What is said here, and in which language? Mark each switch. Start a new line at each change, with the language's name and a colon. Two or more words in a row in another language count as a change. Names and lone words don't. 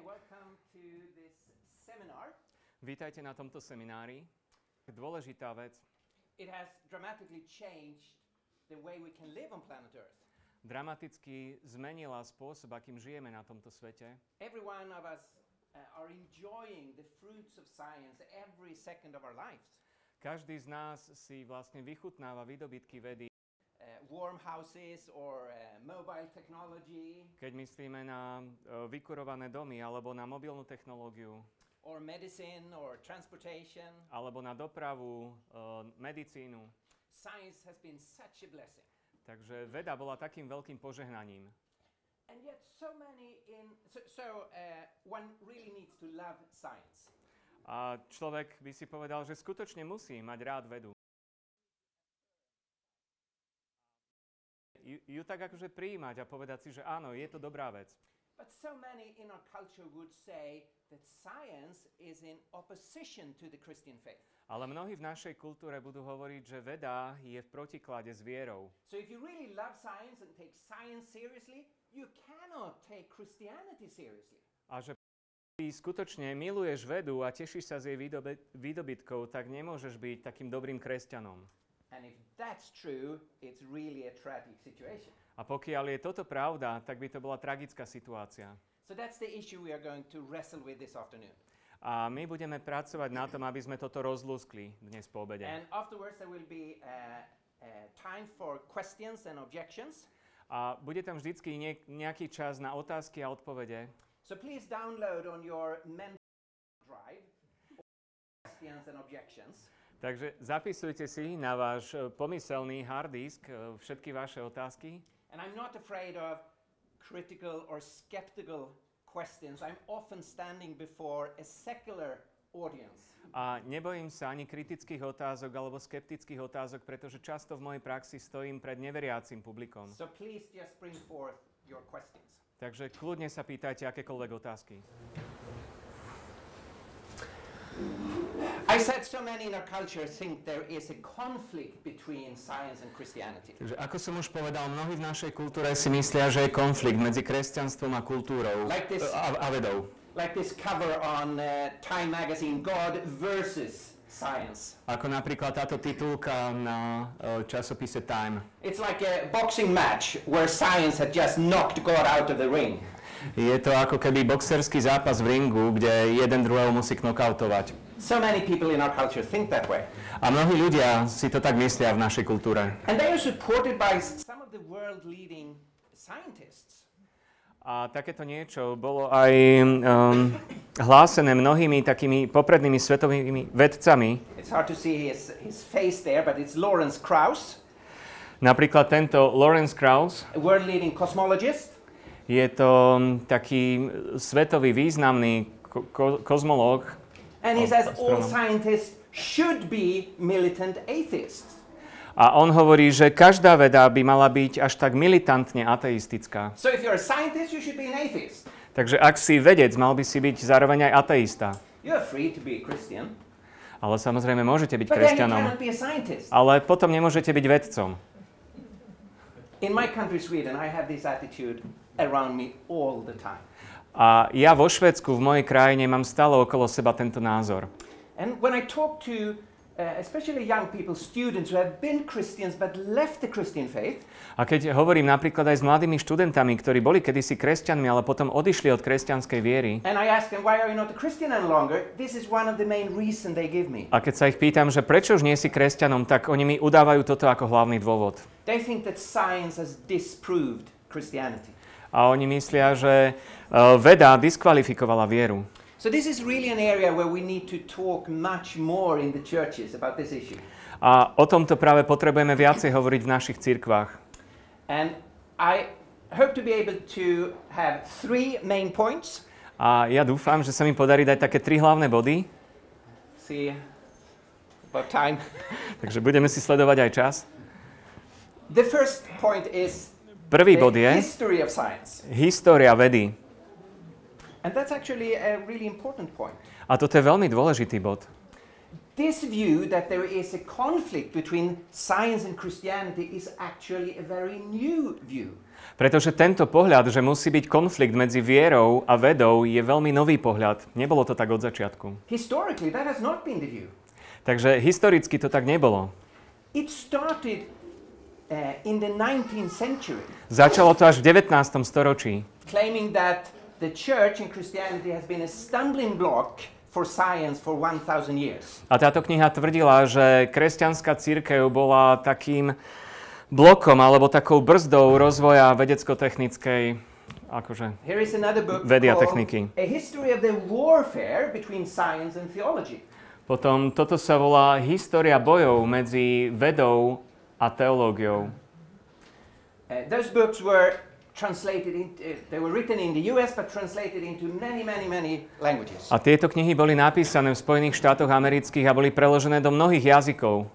English: welcome to this seminar.
Slovak: Vítajte na tomto seminári. Dôležitá vec.
English: It has dramatically changed the way we can live on planet Earth.
Slovak: Dramaticky zmenila spôsob, akým žijeme na tomto svete.
English: Every one of us are enjoying the fruits of science every second of our lives.
Slovak: Každý z nás si vlastne vychutnáva výdobytky vedy.
English: Warm houses or mobile technology.
Slovak: Keď myslíme na vykurované domy alebo na mobilnú technológiu.
English: Or medicine or transportation.
Slovak: Alebo na dopravu, medicínu.
English: Science has been such a blessing.
Slovak: Takže veda bola takým veľkým požehnaním.
English: And yet one really needs to love science.
Slovak: A človek by si povedal, že skutočne musí mať rád vedu. Ju tak akože prijímať a povedať si, že áno, je to dobrá vec.
English: But so many in our culture would say that science is in opposition to the Christian faith.
Slovak: Ale mnohí v našej kultúre budú hovoriť, že veda je v protiklade s vierou.
English: So if you really love science and take science seriously, you cannot take Christianity seriously.
Slovak: A že ty skutočne miluješ vedu a tešíš sa z jej výdobytkov, tak nemôžeš byť takým dobrým kresťanom.
English: And if that's true, it's really a tragic situation.
Slovak: A pokiaľ je toto pravda, tak by to bola tragická situácia.
English: So that's the issue we are going to wrestle with this afternoon.
Slovak: A my budeme pracovať na tom, aby sme toto rozlúskli dnes po obede.
English: And afterwards there will be time for questions and objections.
Slovak: A bude tam vždycky nejaký čas na otázky a odpovede.
English: So please download on your mental drive questions and objections.
Slovak: Takže zapisujte si na váš pomyselný
English: hard disk
Slovak: všetky vaše otázky.
English: And I'm not afraid of critical or skeptical questions. I'm often standing before a secular audience.
Slovak: A nebojím sa ani kritických otázok alebo skeptických otázok, pretože často v mojej praxi stojím pred neveriacim publikom.
English: So please just bring forth your questions.
Slovak: Takže kľudne sa pýtajte akékoľvek otázky.
English: I said so many in our culture think there is a conflict between science and Christianity.
Slovak: Takže ako som už povedal, mnohí v našej kultúre si myslia, že je konflikt medzi kresťanstvom a kultúrou a vedou.
English: Like this cover on Time magazine, God versus Science.
Slovak: Ako napríklad táto titulka na časopise Time.
English: It's like a boxing match where science had just knocked God out of the ring.
Slovak: Je to ako keby boxerský zápas v ringu, kde jeden druhého musí knockoutovať.
English: So many people in our culture think that way.
Slovak: A mnohí ľudia si to tak myslia v našej kultúre.
English: And they are supported by some of the world leading scientists.
Slovak: A takéto niečo bolo aj hlásené mnohými takými poprednými svetovými vedcami.
English: It's hard to see his face there, but it's Lawrence Krauss.
Slovak: Napríklad tento Lawrence Krauss.
English: A world leading cosmologist.
Slovak: Je to taký svetový významný kozmológ.
English: And he says all scientists should be militant atheists.
Slovak: A on hovorí, že každá veda by mala byť až tak militantne ateistická.
English: So if you're a scientist, you should be an atheist.
Slovak: Takže ak si vedec, mal by si byť zároveň aj ateista.
English: You're free to be a Christian.
Slovak: Ale samozrejme môžete byť
English: But then you
Slovak: kresťanom.
English: cannot be a scientist.
Slovak: Ale potom nemôžete byť vedcom.
English: In my country, Sweden, I have this attitude around me all the time.
Slovak: A ja vo Švédsku, v mojej krajine, mám stále okolo seba tento názor.
English: And when I talk to especially young people, students who have been Christians but left the Christian faith.
Slovak: A keď hovorím napríklad aj s mladými študentami, ktorí boli kedysi kresťanmi, ale potom odišli od kresťanskej viery.
English: And I ask them, why are you not a Christian any longer? This is one of the main reasons they give me.
Slovak: A keď sa ich pýtam, že prečo už nie si kresťanom, tak oni mi udávajú toto ako hlavný dôvod.
English: They think that science has disproved Christianity.
Slovak: A oni myslia, že veda diskvalifikovala vieru.
English: So this is really an area where we need to talk much more in the churches about this issue.
Slovak: A o tomto práve potrebujeme viacej hovoriť v našich cirkvách.
English: And I hope to be able to have 3 main points.
Slovak: A ja dúfam, že sa mi podarí dať také 3 hlavné body.
English: See about time.
Slovak: Takže budeme si sledovať aj čas.
English: The first point is
Slovak: Prvý bod je
English: history of science.
Slovak: História vedy.
English: And that's actually a really important point.
Slovak: A toto je veľmi dôležitý bod.
English: This view that there is a conflict between science and Christianity is actually a very new view.
Slovak: Pretože tento pohľad, že musí byť konflikt medzi vierou a vedou, je veľmi nový pohľad. Nebolo to tak od začiatku.
English: Historically, that has not been the view.
Slovak: Takže historicky to tak nebolo.
English: It started in the 19th century,
Slovak: Začalo to až v 19. storočí.
English: claiming that the church and Christianity has been a stumbling block for science for 1000 years.
Slovak: A táto kniha tvrdila, že kresťanská cirkev bola takým blokom alebo takou brzdou rozvoja vedecko-technickej
English: Here is another book
Slovak: vedy a
English: called
Slovak: techniky.
English: A History of the Warfare Between Science and Theology.
Slovak: Potom toto sa volá História bojov medzi vedou a teológiou.
English: Those books were they were written in the US but translated into many languages.
Slovak: A tieto knihy boli napísané v Spojených štátoch amerických a boli preložené do mnohých jazykov.